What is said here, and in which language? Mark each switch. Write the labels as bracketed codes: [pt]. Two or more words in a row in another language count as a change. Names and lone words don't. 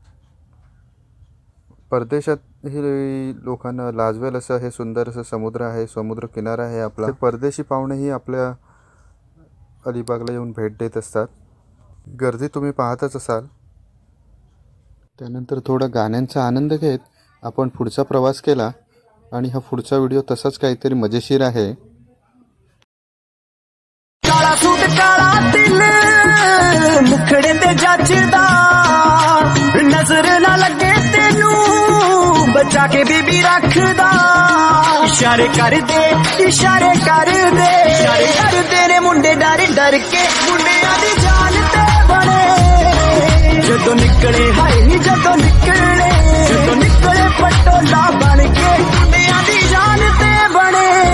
[mr] परदेशात ही लोकांना लाजवेल असं हे सुंदर असं समुद्र आहे, समुद्र किनारा आहे आपला. परदेशी पाहुणेही आपल्या अलिबागला येऊन भेट देत असतात. गर्दी तुम्ही पाहतच असाल. त्यानंतर थोडा गाण्यांचा आनंद घेत आपण पुढचा प्रवास केला आणि हा पुढचा व्हिडिओ तसाच काहीतरी मजेशीर आहे. [pa] ਕਾਲਾ ਸੂਟ ਕਾਲਾ ਦਿਲ ਮੁਖੜੇ ਤੇ ਜਚਦਾ ਨਜ਼ਰ ਨਾ ਲੱਗੇ ਤੈਨੂੰ ਬਚਾ ਕੇ ਬੀਬੀ ਰੱਖਦਾ ਇਸ਼ਾਰੇ ਕਰ ਦੇ ਇਸ਼ਾਰੇ ਕਰ ਦੇ ਇਸ਼ਾਰੇ ਕਰ ਦੇ ਰੇ ਮੁੰਡੇ ਡਰ ਡਰ ਕੇ ਮੁੰਡਿਆਂ ਦੀ ਜਾਨ ਤੇ ਬਣੇ ਜਦੋਂ ਨਿਕਲੇ ਹਾਏ ਜਦੋਂ ਨਿਕਲੇ ਪਟੋਲਾ ਬਣ ਕੇ ਮੁੰਡਿਆਂ ਦੀ ਜਾਨ ਤੇ ਬਣੇ